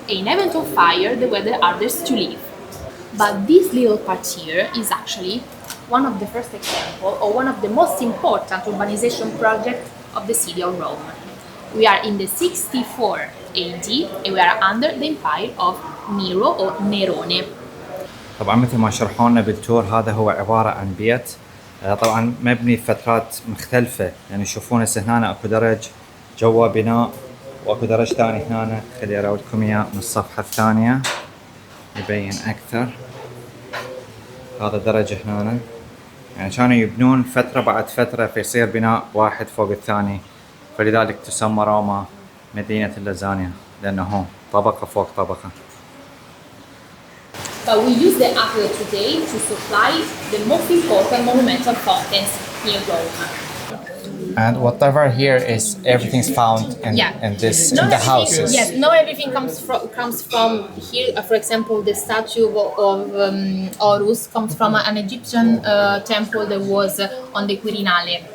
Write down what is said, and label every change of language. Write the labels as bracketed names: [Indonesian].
[English] In event of fire there were the others to live. But this little part here is actually one of the first example, or one of the most important urbanization projects of the city of Rome. We are in the 64 AD and we are under the empire of Nero or Nerone. [Arabic] طبعا مثل ما شرحوا لنا بالتور، هذا هو عبارة عن بيت طبعا مبني بفترات مختلفة. يعني تشوفون هسه هنا اكو درج جوا بناء، واكو درج ثاني هنا، خلي اراودكم اياه من الصفحة الثانية يبين اكثر. هذا درجة هنا، يعني كانوا يبنون فترة بعد فترة فيصير بناء واحد فوق الثاني، فلذلك تسمى روما مدينة اللازانيا لأنه هون طبقة فوق طبقة. [English] But we use the aqueduct today to supply the most important monumental fountains in Rome. And whatever here is everything's found in the houses. Yes, not everything comes from here. For example, the statue of Horus comes from an Egyptian temple that was on the Quirinale.